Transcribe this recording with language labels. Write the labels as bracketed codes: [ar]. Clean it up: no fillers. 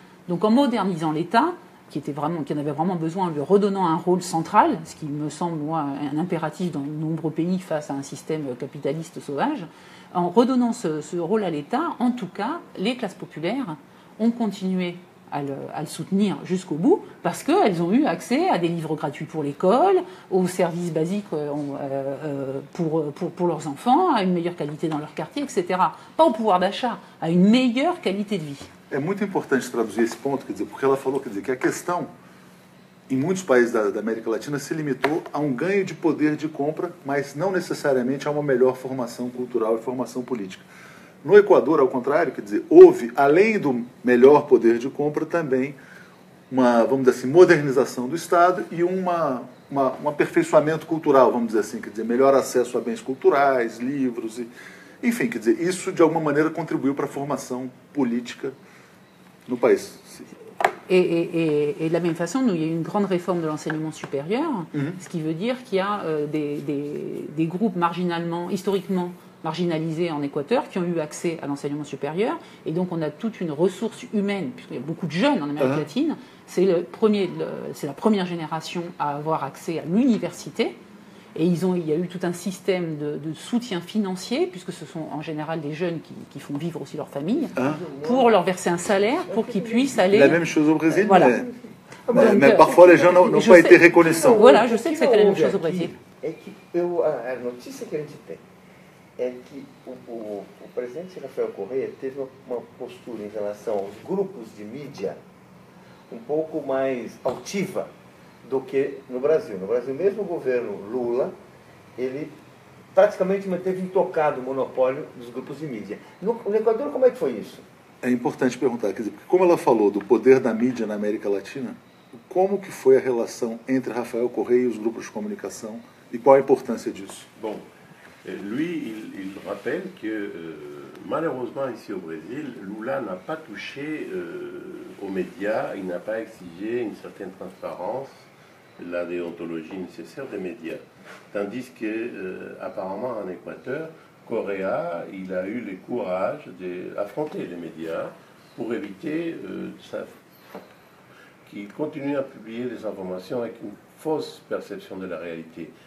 [fr] Donc en modernisant l'État, qui en avait vraiment besoin, en lui redonnant un rôle central, ce qui me semble, moi, un impératif dans de nombreux pays face à un système capitaliste sauvage, en redonnant ce rôle à l'État, en tout cas, les classes populaires ont continué à le soutenir jusqu'au bout, parce qu'elles ont eu accès à des livres gratuits pour l'école, aux services basiques pour leurs enfants, à une meilleure qualité dans leur quartier, etc. Pas au pouvoir d'achat, à une meilleure qualité de vie. [pt] É muito importante traduzir esse ponto, quer dizer, porque ela falou, quer dizer, que a questão em muitos países da América Latina se limitou a um ganho de poder de compra, mas não necessariamente a uma melhor formação cultural e formação política. No Equador, ao contrário, quer dizer, houve, além do melhor poder de compra, também uma, vamos dizer assim, modernização do Estado e um aperfeiçoamento cultural, vamos dizer assim, quer dizer, melhor acesso a bens culturais, livros, enfim, quer dizer, isso de alguma maneira contribuiu para a formação política no país. [fr] Et de la même façon, il y a eu une grande réforme de l'enseignement supérieur, ce qui veut dire qu'il y a des groupes historiquement marginalisés en Équateur qui ont eu accès à l'enseignement supérieur, et donc on a toute une ressource humaine, puisqu'il y a beaucoup de jeunes en Amérique latine, c'est la première génération à avoir accès à l'université, et il y a eu tout un système de soutien financier, puisque ce sont en général des jeunes qui font vivre aussi leur famille, pour leur verser un salaire, pour qu'ils puissent aller... La même chose au Brésil, voilà. mais parfois les gens n'ont pas été reconnaissants. Voilà, je sais que c'était la même chose au Brésil. [pt] É que a notícia que a gente tem é que o presidente Rafael Correa teve uma postura em relação aos grupos de mídia um pouco mais altiva do que no Brasil. No Brasil, mesmo o governo Lula, ele praticamente manteve intocado o monopólio dos grupos de mídia. No Equador, como é que foi isso? é importante perguntar, quer dizer, porque como ela falou do poder da mídia na América Latina, como que foi a relação entre Rafael Correa e os grupos de comunicação e qual a importância disso? [fr] Bon, lui, il rappelle que malheureusement ici au Brésil, Lula n'a pas touché aux médias, il n'a pas exigé une certaine transparence, la déontologie nécessaire des médias. Tandis que, apparemment en Équateur, Correa, il a eu le courage d'affronter les médias pour éviter qu'il continue à publier des informations avec une fausse perception de la réalité.